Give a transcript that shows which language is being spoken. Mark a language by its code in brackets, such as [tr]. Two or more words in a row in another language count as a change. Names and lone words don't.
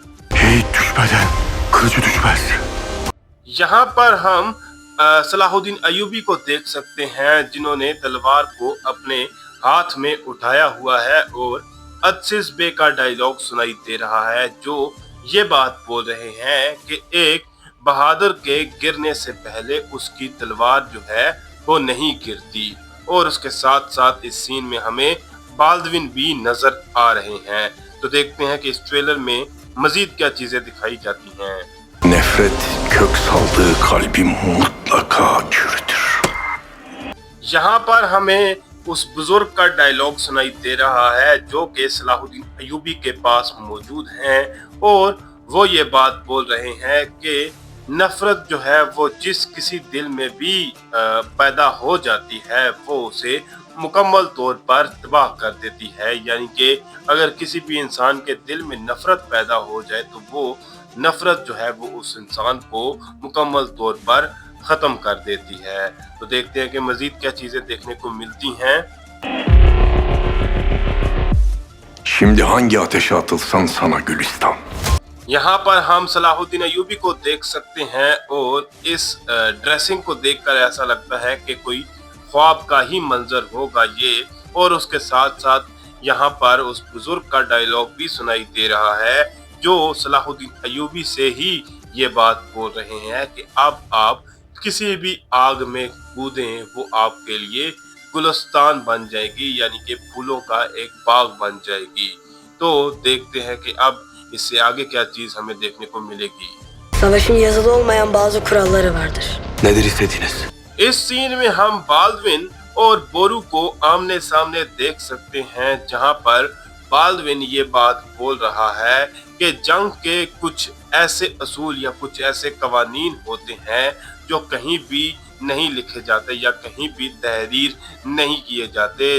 [ur] یہاں پر ہم صلاح الدین ایوبی کو دیکھ سکتے ہیں جنہوں نے تلوار کو اپنے ہاتھ میں اٹھایا ہوا ہے اور ادسس بے کا ڈائیلاگ سنائی دے رہا ہے جو یہ بات بول رہے ہیں کہ ایک بہادر کے گرنے سے پہلے اس کی تلوار جو ہے وہ نہیں گرتی. اور اس کے ساتھ ساتھ اس سین میں ہمیں بالڈوِن بھی نظر آ رہے ہیں. تو دیکھتے ہیں کہ اس ٹریلر میں مزید کیا چیزیں دکھائی جاتی ہیں. [tr] Nefret kök saldığı kalbim mutlaka çürütür. [ur] یہاں پر ہمیں اس بزرگ کا ڈائیلاگ سنائی دے رہا ہے جو کہ صلاح الدین ایوبی کے پاس موجود ہیں اور وہ یہ بات بول رہے ہیں کہ نفرت جو ہے وہ جس کسی دل میں بھی پیدا ہو جاتی ہے وہ اسے مکمل طور پر تباہ کر دیتی ہے. یعنی کہ اگر کسی بھی انسان کے دل میں نفرت پیدا ہو جائے تو وہ نفرت جو ہے وہ اس انسان کو مکمل طور پر ختم کر دیتی ہے. تو دیکھتے ہیں کہ مزید کیا چیزیں دیکھنے کو ملتی ہیں. [tr] Şimdi hangi ateşe atılsan sana Gülistan. [ur] یہاں پر ہم صلاح الدین ایوبی کو دیکھ سکتے ہیں اور اس ڈریسنگ کو دیکھ کر ایسا لگتا ہے کہ کوئی خواب کا ہی منظر ہوگا یہ. اور اس کے ساتھ ساتھ یہاں پر اس بزرگ کا ڈائیلاگ بھی سنائی دے رہا ہے جو صلاح الدین ایوبی سے ہی یہ بات بول رہے ہیں کہ اب آپ کسی بھی آگ میں کودیں وہ آپ کے لیے گلستان بن جائے گی، یعنی کہ پھولوں کا ایک باغ بن جائے گی. تو دیکھتے ہیں کہ اب اس سے آگے کیا چیز ہمیں دیکھنے کو ملے گی. [tr] Savaşın yazılı olmayan bazı kuralları vardır. Nedir istediğiniz? [ur] اس سین میں ہم بالڈوِن اور بورو کو آمنے سامنے دیکھ سکتے ہیں، جہاں پر بالڈوِن یہ بات بول رہا ہے کہ جنگ کے کچھ ایسے اصول یا کچھ ایسے قوانین ہوتے ہیں جو کہیں بھی نہیں لکھے جاتے یا کہیں بھی تحریر نہیں کیے جاتے.